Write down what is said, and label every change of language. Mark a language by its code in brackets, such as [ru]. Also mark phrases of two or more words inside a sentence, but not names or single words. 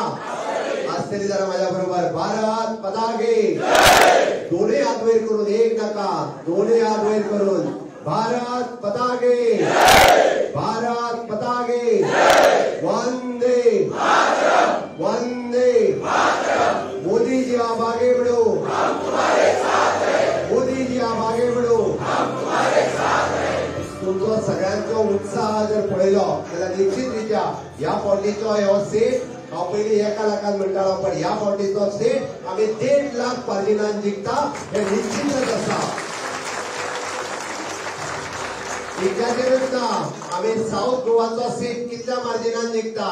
[kok] आसतली जाल्यार माझ्या बरोबर भारत पताके. दोन्ही हात वयर करून, एक नाका, दोन्ही हात वयर करून भारत पताके. भारत पताके. वंदे वंदे. [hi] मोदी जी आप आगे बढ़ो. मोदी जी आप आगे बढ़ो. [kok] तुमचो सगळ्यांचो उत्साह जर पळयलो जाल्यार निश्चितरित्या ह्या फावटीचो हो सीट हांव पयलीं 1 लाखान म्हणटालो, पण ह्या फावटीचो सीट आमी 1.5 लाख मार्जिनान जिखता हे निश्चितच आसा. इतक्याचेरच ना, आमी साऊथ गोवाचो सीट कितल्या मार्जिनान जिखता?